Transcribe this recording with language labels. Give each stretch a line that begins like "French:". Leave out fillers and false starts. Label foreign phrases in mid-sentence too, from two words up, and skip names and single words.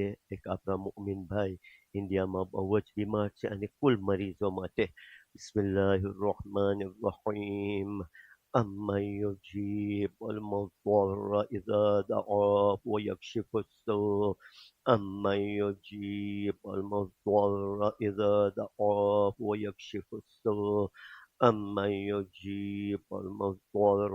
Gujarati: એક આપણા મુઅમિન ભાઈ ઇન્ડિયામાં બહુ જ બીમાર છે અને કુલ મરીઝો માટે
Arabic: بسم الله الرحمن الرحيم. أمن يجيب المضطر إذا دعاه ويكشف السوء أمن يجيب المضطر إذا دعاه ويكشف السوء أمن يجيب المضطر